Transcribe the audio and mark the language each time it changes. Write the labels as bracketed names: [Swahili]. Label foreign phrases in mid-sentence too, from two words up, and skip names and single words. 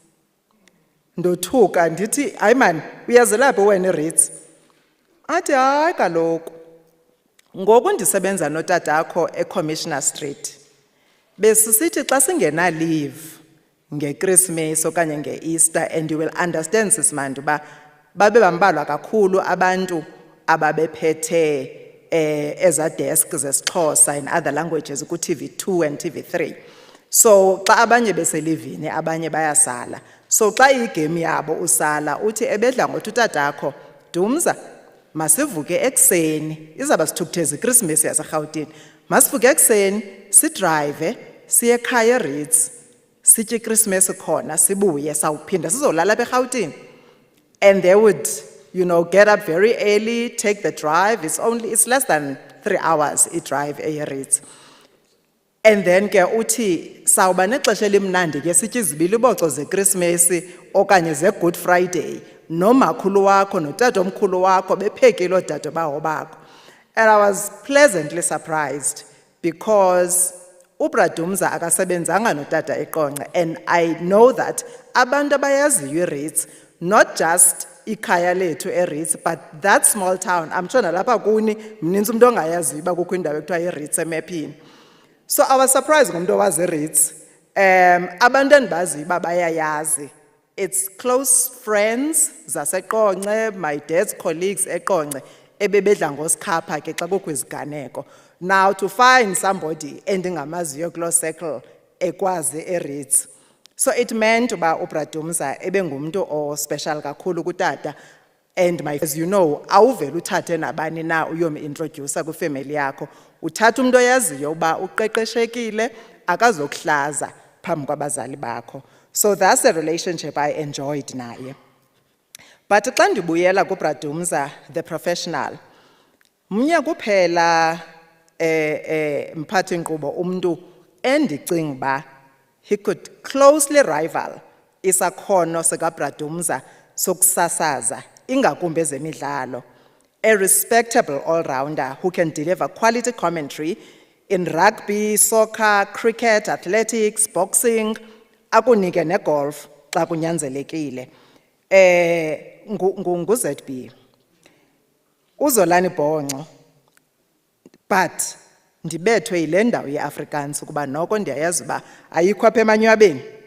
[Xhosa] Ndothuka ndithi hayi man, uyazelaphi wena eReeds? Athi hayi kaloku ngoku ndisebenza notatakho eCommissioner Street. Besisithi xa singena leave ngeChristmas okanye ngeEaster, [English] and you will understand [Xhosa] sisimandi uba babe bambalwa kakhulu abantu ababephethe eza desk zesiXhosa [English] in other languages [Xhosa] ku-TV2 and TV3. So xa abanye beselivini abanye bayasala. So xa igame yabo usala uthi ebedla ngothi utatakho Dumza masivuke ekseni, izaba sithukutheza iChristmas yaseRhawutini. Masivuke ekseni sidrive siye ekhaya eReeds, sitye iChristmas khona sibuye sawuphinda sizolala apha eRhawutini. [English] And they would, get up very early, take the drive. It's less than 3 hours a drive eReeds. And then [Xhosa] ke uthi sawuba nexesha elimnandi ke sitye izibili iboco zeChristmas okanye zeGood Friday nomakhulu wakho notatomkhulu wakho bephekile oodade bawo bakho. [English] And I was pleasantly surprised because uBradumza [Xhosa] akasebenzanga notata eQonce, [English] and I know that [Xhosa] abantu abayaziyo eReeds, [English] not just [Xhosa] ikhaya lethu eReeds, [English] but that small town. I'm sure [Xhosa] nalapha kuni mninzi umuntu ongayaziyo uba kukho indawo ekuthiwa eReeds emaphini. [English] So I was surprised [Xhosa] ngomntu owazi eReeds. Abantu endibaziyo uba bayayazi [English] It's close friends [Xhosa] zaseQonce, [English] my dad's colleagues [Xhosa] eQonce, ebebedla ngosikhapha ke xa kukho iziganeko. [English] Now to find somebody [Xhosa] endingamaziyo kuloo [English] circle [Xhosa] ekwazi eReeds. So it meant uba uBradumza ebengumuntu o special kakhulu kutata, [English] and as you know, [Xhosa] awuvele uthathe nabani na uyomi-introducer kwifamily yakho. Uthatha umuntu oyaziyo uba uqeqeshekile, akazokuhlaza phambi kwabazali bakho. [English] So that's a relationship I enjoyed naye. [Xhosa] But xa ndibuyela kuBradumza, [English] the professional, [Xhosa] mnye kuphela mphathi nkqubo umuntu endicinga uba [English] he could closely rival [Xhosa] isakhono sikaBradumza sokusasaza ingakumbi ezemidlalo. [English] A respectable all-rounder who can deliver quality commentary in rugby, soccer, cricket, athletics, boxing, [Xhosa] akunike negolf xa kunyanzelekile. NguZB. Uzolani Bhonco, but ndibethwe yile ndawo ye-Afrikaans ukuba noko ndiyayazi uba ayikho apha emanywabeni.